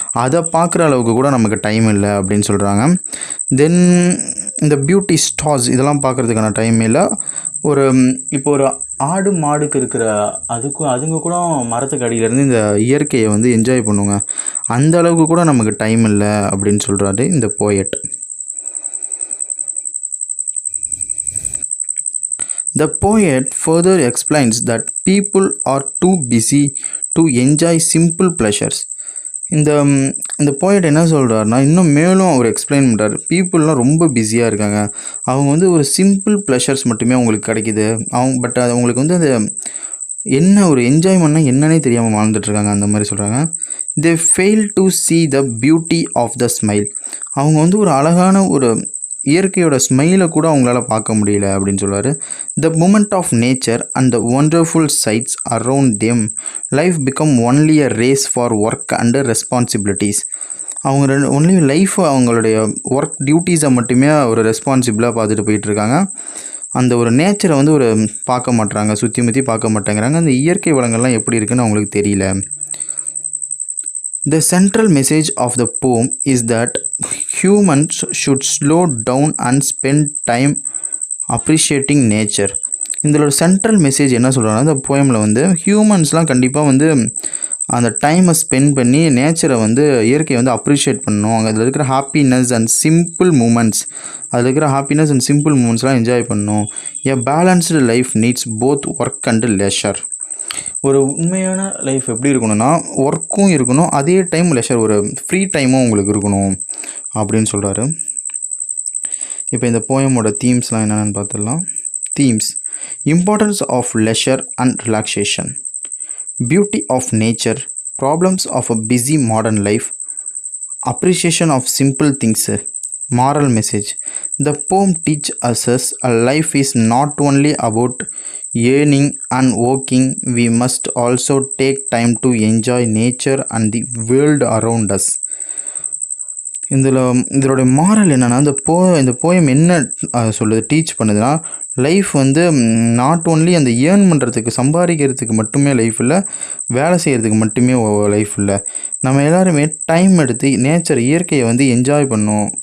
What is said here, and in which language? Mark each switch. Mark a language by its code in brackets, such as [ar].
[ta] அதை பார்க்குற அளவுக்கு கூட நமக்கு டைம் இல்லை அப்படின்னு சொல்கிறாங்க. தென் இந்த பியூட்டி ஸ்டார்ஸ் இதெல்லாம் பார்க்குறதுக்கான டைம் இல்லை. இப்போ ஒரு ஆடு மாடுக்கு இருக்கிற அதுங்க கூட மரத்துக்கு அடியிலேருந்து இந்த இயற்கையை வந்து என்ஜாய் பண்ணுங்க, அந்த அளவுக்கு கூட நமக்கு டைம் இல்லை அப்படின்னு சொல்கிறாரு இந்த poet. [en] The poet further explains that people are too busy to enjoy simple pleasures. [ta] இந்த போயட் என்ன சொல்கிறாருன்னா, இன்னும் மேலும் அவர் எக்ஸ்பிளைன் பண்ணுறாரு. பீப்புளெலாம் ரொம்ப பிஸியாக இருக்காங்க, அவங்க வந்து ஒரு சிம்பிள் ப்ளஷர்ஸ் மட்டுமே அவங்களுக்கு கிடைக்கிது. பட் அது அவங்களுக்கு வந்து அது என்ன ஒரு என்ஜாய்மெண்ட்னா என்னன்னே தெரியாமல் வாழ்ந்துட்டுருக்காங்க, அந்த மாதிரி சொல்கிறாங்க. [en] They fail to see the beauty of the smile. [ta] அவங்க வந்து ஒரு அழகான ஒரு இயற்கையோட ஸ்மைலை கூட அவங்களால பார்க்க முடியல அப்படின்னு சொல்லுவார். [en] The moment of nature and the wonderful sights around them life become only a race for work and responsibilities. [ta] அவங்க ஒன்லி லைஃப் அவங்களுடைய ஒர்க் டியூட்டிஸை மட்டுமே ஒரு ரெஸ்பான்சிபிளாக பார்த்துட்டு போயிட்டுருக்காங்க. அந்த ஒரு நேச்சரை வந்து ஒரு பார்க்க மாட்டுறாங்க, சுற்றி முற்றி பார்க்க மாட்டேங்கிறாங்க. அந்த இயற்கை வளங்கள்லாம் எப்படி இருக்குன்னு அவங்களுக்கு தெரியல. [en] The central message of the poem is that humans should slow down and spend time appreciating nature. [ta] இதோட சென்ட்ரல் மெசேஜ் என்ன சொல்கிறாங்கன்னா, இந்த போயமில் வந்து ஹியூமன்ஸ்லாம் கண்டிப்பாக வந்து அந்த டைமை ஸ்பெண்ட் பண்ணி நேச்சரை வந்து இயற்கையை வந்து அப்ரிஷியேட் பண்ணணும். அதில் இருக்கிற ஹாப்பினஸ் அண்ட் சிம்பிள் மூமெண்ட்ஸ், அதில் இருக்கிற ஹாப்பினஸ் அண்ட் சிம்பிள் மூமெண்ட்ஸ்லாம் என்ஜாய் பண்ணணும். [en] A balanced life needs both work and leisure. [ta] ஒரு உண்மையான லைஃப் எப்படி இருக்கணும்னா, ஒர்க்கும் இருக்கணும், அதே டைம் லெஷர் ஒரு ஃப்ரீ டைமும் உங்களுக்கு இருக்கணும் அப்படின்னு சொல்கிறாரு. இப்போ இந்த போயமோட தீம்ஸ்லாம் என்னென்னு பார்த்துடலாம். [en] Themes: importance of leisure and relaxation, beauty of nature, problems of a busy modern life, appreciation of simple things, moral message. The poem teaches us a life is not only about earning and working, we must also take time to enjoy nature and the world around us. [ta] இதோடைய moral என்னென்னா, இந்த poem என்ன சொல்லுது, teach பண்ணுதுன்னா, life வந்து not only அந்த earn பண்ணுறதுக்கு சம்பாதிக்கிறதுக்கு மட்டுமே லைஃப் இல்லை, வேலை செய்கிறதுக்கு மட்டுமே லைஃப் இல்லை. நம்ம எல்லாருமே டைம் எடுத்து நேச்சர் இயற்கையை வந்து என்ஜாய் பண்ணோம்.